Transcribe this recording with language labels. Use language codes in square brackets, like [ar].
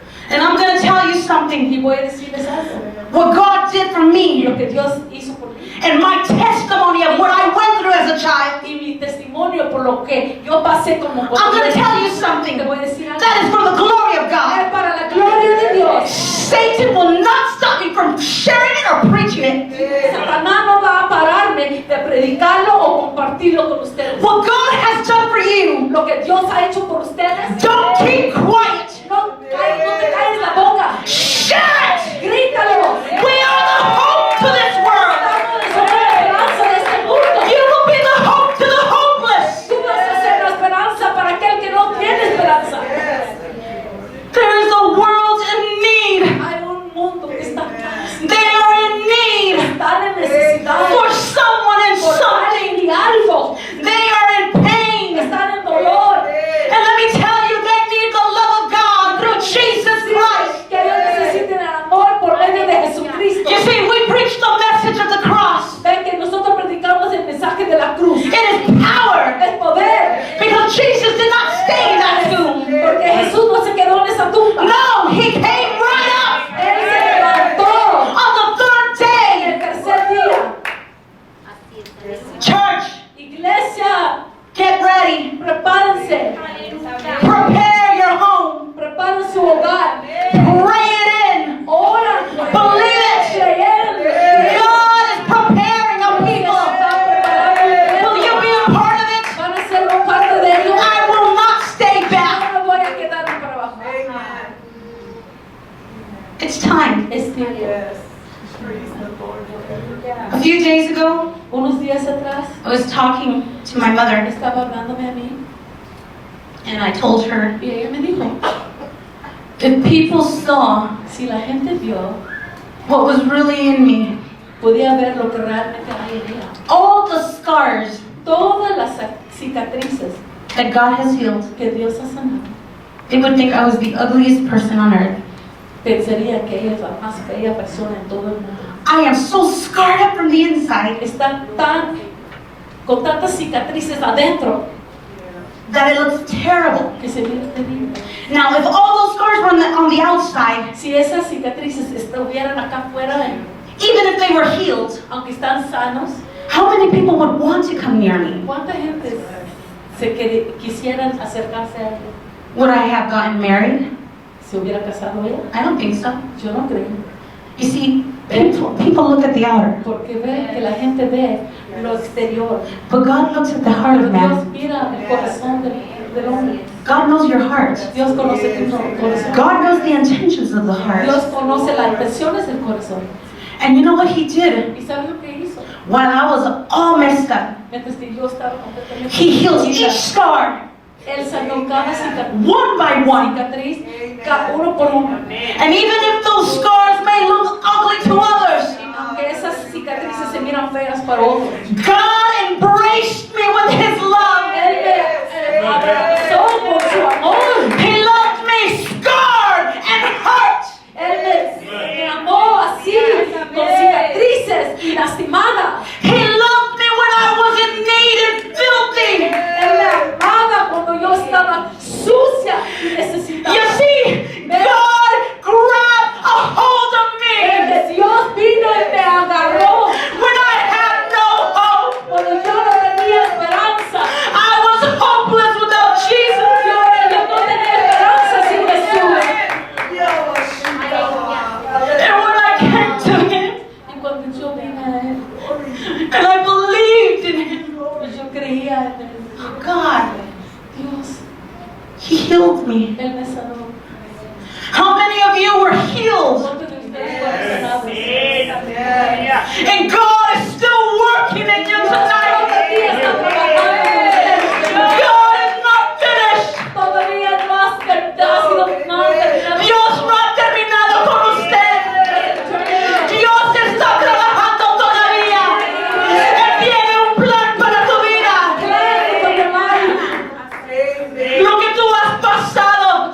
[en] And I'm going to tell you something. [es] Y voy a decirles algo. [en] What God did for me [es] Lo que Dios hizo por mí. [en] and my testimony of what I went through as a child. [es] Y mi testimonio por lo que yo pasé como [en] I'm going to tell you something. [es] Te voy a decir algo. [en] That is for the glory of [es] Es [en] God. [es] para la gloria de Dios. [en] Satan will not stop me from sharing it or preaching it. [es] Satanás no va a pararme de predicarlo o compartirlo con ustedes. [en] What God has done for you, [es] Lo que Dios ha hecho por ustedes. [en] don't keep quiet. [es] No te calles la boca. [en] Shout! [es] Grítalo. [en] We are the hope to this world. [es] Somos la esperanza de este mundo. [en] You will be the hope to the hopeless. [es] Tú vas a ser la esperanza para aquel que no tiene esperanza. [en] There is a world in need. [es] Hay un mundo que está [en] They are in need [es] están en necesidad [en] for someone and [es] por [en] something. [es] alguien y algo. [en] They are in pain. [es] Están en dolor. [en] And let me tell you, they need the love of God through Jesus Christ. [es] Que ellos necesiten el amor por medio de Jesucristo. [en] You see, we preach the message of the cross. [es] Ven que nosotros predicamos el mensaje de la cruz. [en] It is power. [es] Es poder. [en] Because Jesus did not stay in that tomb. [es] Porque Jesús no se quedó en esa tumba. [en] No, he came right up [es] Él se levantó [en] on the third [es] en el [en] day. [es] tercer día. [en] Church, [es] Iglesia, [en] get ready. [es] prepárense. [en] Prepare your home. [es] Preparen su hogar. [en] Pray it in. [es] Oran. [en] Believe it. [es] Creer. [en] God is preparing a people. Will you be a part of it? [es] Van a ser un parte de ellos. [en] I will not stay back. [es] No me voy a quedar para abajo. [en] It's time. [es] Es tiempo. [en] Yes. Praise the Lord. A few days ago, [es] Unos días atrás [en] I was talking to my mother, [es] estaba hablándome a mí [en] and I told her, [es] y ella me dijo, [en] if people saw [es] si la gente vio, [en] what was really in me, [es] podía ver lo que realmente hay en ella. [en] all the scars [es] Todas las cicatrices [en] that God has healed, [es] que Dios ha sanado, [en] they would think I was the ugliest person on earth. [es] pensaría que ella es la más bella persona en todo el mundo. [en] I am so scarred up from the inside [es] Está con tantas cicatrices adentro [en] that it looks terrible. [es] que se mira terrible. [en] Now, if all those scars were on the outside, [es] Si esas cicatrices estuvieran acá afuera, [en] even if they were healed, [es] aunque están sanos, [en] how many people would want to come near me? [es] ¿cuánta gente quisieran acercarse a ella? [en] Would I have gotten married? [es] ¿Se hubiera casado ella? [en] I don't think so. [es] Yo no creo. [en] You see, people look at the outer, [es] Porque ve que la gente ve lo exterior. [en] but God looks at the heart [es] Pero [en] of [es] Dios [en] man. [es] mira el corazón del hombre. [en] God knows your heart. [es] Dios conoce tu corazón. [en] God knows the intentions of the heart. [es] Dios conoce las intenciones del corazón. [en] And you know what he did? [es] ¿Y sabe lo que hizo? [en] While I was all messed up, [es] Mientras que yo estaba completamente [en] he heals [es] herida, [en] each scar [es] Él sanó cada cicatriz, [en] one by one. [es] uno por uno. [en] And even if those scars may look ugly to others, [es] Y aunque esas cicatrices se miran feas para otros, [en] God embraced me with his love. [es] Él me abrazó con su amor. [en] He loved me scarred and hurt. [es] Él me amó así, con cicatrices y lastimada. [en] He loved me when I was in need and filthy. [es] Él me amaba cuando yo estaba sucia y necesitada. [en] You see, God grabbed a hold of me [es] Dios vino y me agarró [en] when I had no hope. [es] cuando yo no tenía esperanza. [en] I was hopeless without Jesus. [es] Yo no tenía esperanza sin Jesús. [en] And when I came to him [es] Y cuando yo vine a Él, [en] and I believed in him, [es] y yo creía en Él. [en] God, [es] Dios, [en] he healed me. [es] Él me sanó. [en] How many of you were healed? [es] ¿Cuántos de ustedes fueron sanados? [en] And God is still working in you tonight. [es] Todavía está trabajando. [en] God is not finished. [es] Todavía no has terminado. Dios no ha terminado con usted. Dios está trabajando todavía. Él tiene un plan para tu vida. Lo que tú has pasado,